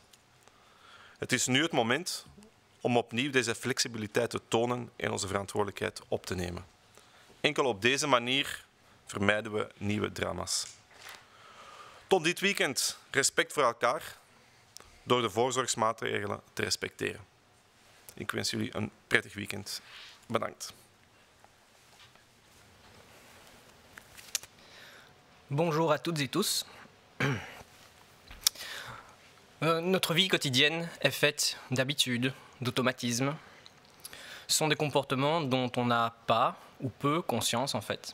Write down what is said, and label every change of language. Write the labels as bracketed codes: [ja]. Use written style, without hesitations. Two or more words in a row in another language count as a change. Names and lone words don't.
[nl] Het is nu het moment om opnieuw deze flexibiliteit te tonen en onze verantwoordelijkheid op te nemen. Enkel op deze manier vermijden we nieuwe drama's. Tot dit weekend respect voor elkaar door de voorzorgsmaatregelen te respecteren. Ik wens jullie een prettig weekend. Bedankt. [fr] Bonjour à toutes et tous. Notre vie quotidienne est faite d'habitudes, d'automatismes. Ce sont des comportements dont on n'a pas ou peu conscience en fait.